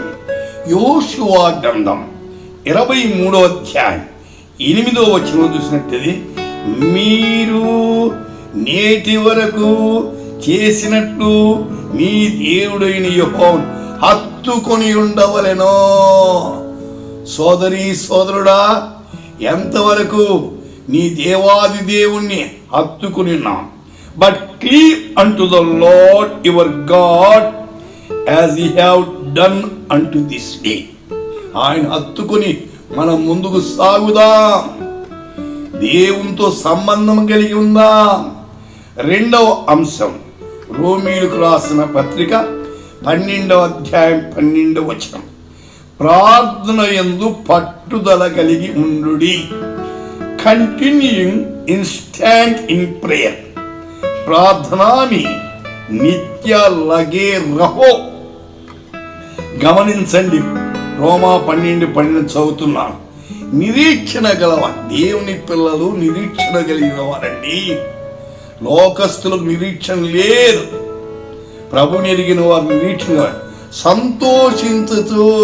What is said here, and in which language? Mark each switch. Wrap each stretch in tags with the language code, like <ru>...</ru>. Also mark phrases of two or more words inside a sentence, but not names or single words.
<te>యోషువ గ్రంథం 23వ అధ్యాయం 8వ వచనం చూసినట్లయితే, మీరు నేటి వరకు చేసినట్లు మీ దేవుడైన యెహోవాను హత్తుకొని ఉండవలెనో. సోదరీ సోదరుడా, ఎంతవరకు నీ దేవాది దేవుణ్ణి హత్తుకుని ఉన్నాం.</te> <en>but cleave unto the Lord your God as ye have done unto this day.</en> <te>ఆయన హత్తుకుని మనం ముందుకు సాగుదాం. దేవునితో సంబంధం కలిగి ఉందాం. 2వ అంశం, రోమీయులకు రాసిన పత్రిక 12వ అధ్యాయం 12వ వచనం, ప్రార్థన యందు పట్టుదల కలిగి ఉండుడి.</te> <en>continuing instant in prayer.</en> <hi>प्रार्थना में नित्य लगे रहो.</hi> <te>గమనించండి, రోమా 12:12 చదువుతున్నాను. నిరీక్షణ గలవ దేవుని పిల్లలు నిరీక్షణ కలిగిన వారండి. లోకస్తులకు నిరీక్షణ లేదు. ప్రభుని ఎరిగిన వారు నిరీక్షణ సంతోషించుతూ.</te>